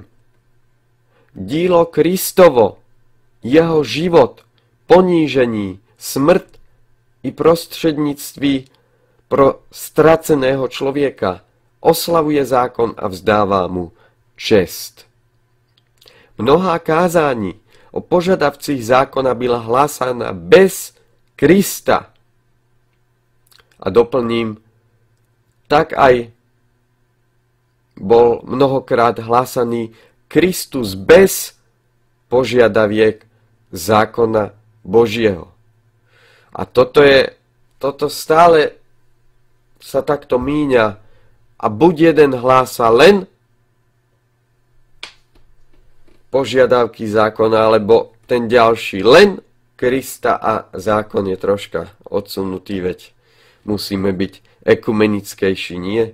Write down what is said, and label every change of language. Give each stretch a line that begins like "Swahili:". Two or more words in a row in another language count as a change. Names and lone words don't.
Czech: Dílo Kristovo, jeho život, ponížení, smrt i prostřednictví pro ztraceného člověka oslavuje zákon a vzdává mu čest. Mnohá kázání o požadavcích zákona byla hlásána bez Krista.
Slovak: A doplním, tak aj bol mnohokrát hlásaný Kristus bez požiadaviek zákona Božieho. A toto stále sa takto míňa a buď jeden hlása len požiadavky zákona, alebo ten ďalší len Krista a zákon je troška odsunutý, veď musíme byť ekumenickejší, nie?